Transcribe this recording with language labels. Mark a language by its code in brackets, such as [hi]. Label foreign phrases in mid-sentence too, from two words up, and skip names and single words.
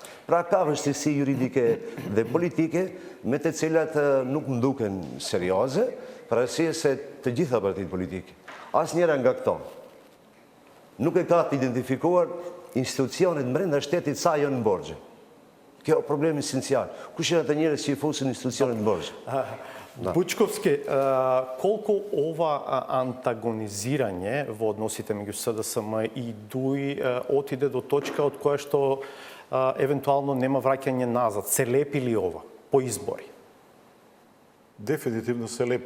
[sq] Pra ka vështirësi juridike dhe politike me të cilat nuk më duken serioze, për arsye se të gjitha partitë politike. Asnjëra nga këto nuk e ka të identifikuar institucionet brenda shtetit sa janë në borxhe. Kjo problemi esencial. Kush janë ata njerëz që i fusin institucionet në borxhe? [mk] Бучковски, колку ова антагонизирање во односите меѓу СДСМ и ДУИ отиде до точка од која што евентуално нема враќање назад? Се лепи ли ова по избори? Дефинитивно се лепи.